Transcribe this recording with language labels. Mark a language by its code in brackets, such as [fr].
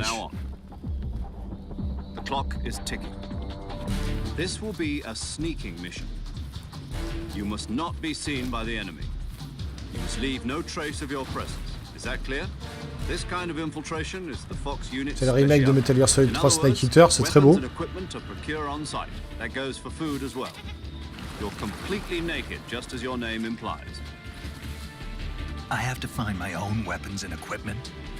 [en] now on. The clock is ticking. This will be a sneaking mission. You must not be seen by the enemy. You must leave no trace of your presence. Is that clear? This kind of infiltration is the Fox unit. [fr] C'est le remake de Metal Gear Solid 3 Snake Eater, c'est très beau. [en] Weapons and equipment are procured on site. That goes for food as well. You're completely naked, just as your name implies. I have to find my own weapons and equipment.